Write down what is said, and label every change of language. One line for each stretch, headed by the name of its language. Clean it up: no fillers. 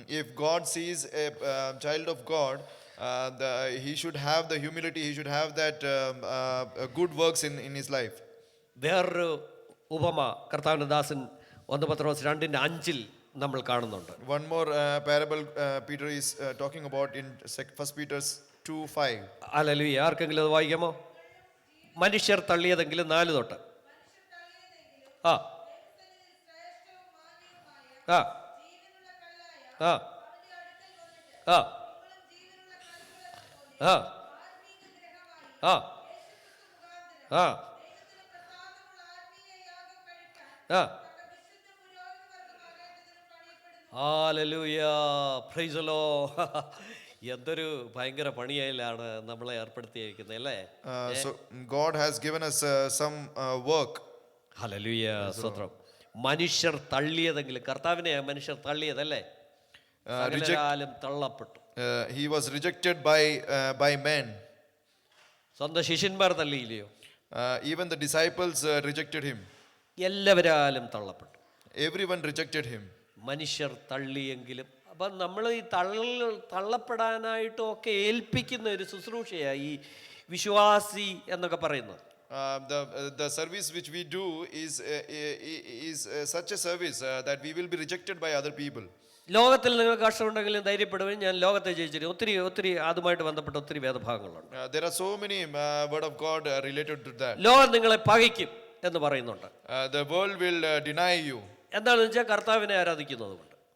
English: If God sees a child of God, he should have the humility, he should have that good works in his life.
Malayalam: വേറൊരു ഉപമ കർത്താവിൻ്റെ ദാസൻ 1 പത്രോസ് 2:5 നമ്മൾ കാണുന്നുണ്ട്.
English: One more parable Peter is talking about in 1 Peter 2:5.
Malayalam: Hallelujah. ആർക്കെങ്കിലും അത് വായിക്കാമോ? മനുഷ്യർ തള്ളിയതെങ്കിലും 4 തൊട്ട്. ആ ആ ആ ആ ആ ആ ആ ആ.
English: Hallelujah. Praise the lord.
Malayalam: എന്തൊരു ഭയങ്കര പണിയിലാണ് നമ്മളെ ഏർപ്പെടുത്തിയിരിക്കുന്നത് അല്ലേ?
English: So God has given us some work.
Malayalam: Hallelujah. സ്തോത്രം. മനുഷ്യർ തള്ളിയതെങ്കിലും കർത്താവിനെ മനുഷ്യർ തള്ളിയതല്ലേ? സകലരാലും തള്ളപ്പെട്ടു.
English: He was rejected by men.
Malayalam: സ്വന്തം ശിഷ്യന്മാർ തള്ളിയില്ലയോ?
English: Even the disciples rejected him.
Malayalam: എല്ലാവരാലും തള്ളപ്പെട്ടു.
English: Everyone rejected him.
Malayalam: മനുഷ്യർ തള്ളിയെങ്കിലും അപ്പം നമ്മൾ ഈ തള്ളപ്പെടാനായിട്ടും ഒക്കെ ഏൽപ്പിക്കുന്ന ഒരു ശുശ്രൂഷയാണ് ഈ വിശ്വാസി എന്നൊക്കെ പറയുന്നത്.
English: The service which we do is such a service that we will be rejected by other people.
Malayalam: ലോകത്തിൽ നിങ്ങൾ കഷ്ടമുണ്ടെങ്കിലും ധൈര്യപ്പെടുകയും ഞാൻ ലോകത്തെ ജയിച്ചിരിക്കും. ഒത്തിരി ഒത്തിരി അതുമായിട്ട് ബന്ധപ്പെട്ട ഒത്തിരി വേദഭാഗങ്ങളുണ്ട്.
English: There are so many word of God related to that.
Malayalam: ലോകം നിങ്ങളെ പകയ്ക്കും എന്ന് പറയുന്നുണ്ട്.
English: The world will deny you.
Malayalam: എന്താണെന്ന് വെച്ചാൽ കർത്താവിനെ ആരാധിക്കുന്നത് കൊണ്ട്.